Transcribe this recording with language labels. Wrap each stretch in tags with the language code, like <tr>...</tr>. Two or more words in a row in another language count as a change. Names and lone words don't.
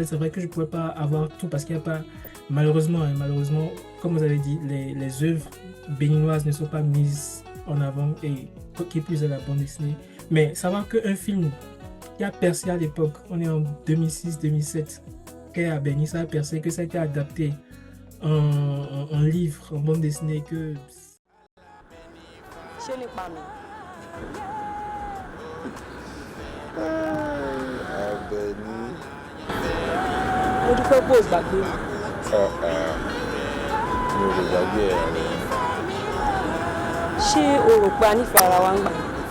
<fr>C'est vrai que je ne pouvais pas avoir tout parce qu'il n'y a pas, malheureusement, hein, malheureusement, comme vous avez dit, les œuvres béninoises ne sont pas mises en avant et qui plus est la bande dessinée. Mais savoir qu'un film qui a percé à l'époque, on est en 2006-2007, qui a béni, ça a percé, que ça a été adapté en livre, en bande dessinée, que...</fr> <yo>ṣé nípa mi. Àbẹ̀ní mo dúpẹ́ pé o gbàgbé mi. mi ò lè gbàgbé ẹ̀ rẹ̀. ṣé o rò pé a nífẹ̀ẹ́ ara wa ń gbà yẹn?</yo>